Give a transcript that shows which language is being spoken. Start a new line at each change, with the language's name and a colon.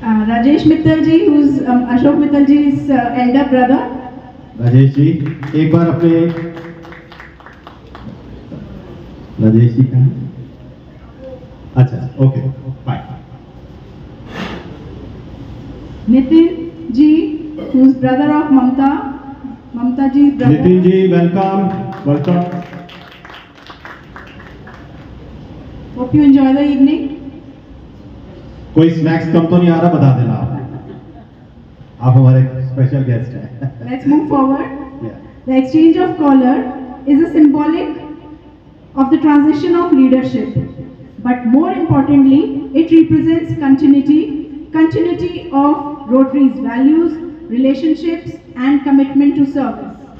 English: Rajesh Mittal ji, who is Ashok Mittal ji's elder brother.
Hindi: Rajesh ji, एक बार अपने राजेश जी का, अच्छा, okay, bye.
English: Nitin ji, who is brother of Mamta. Mamta ji's brother.
Hindi: Nitin ji, welcome, welcome.
English: Hope you enjoy the evening.
Hindi: कोई snacks कम तो नहीं आ रहा, बता देना आप हमारे स्पेशल गेस्ट हैं।
English: Let's move forward. Yeah. The exchange of color is a symbolic of the transition of leadership, but more importantly, it represents continuity of Rotary's values, relationships, and commitment to service.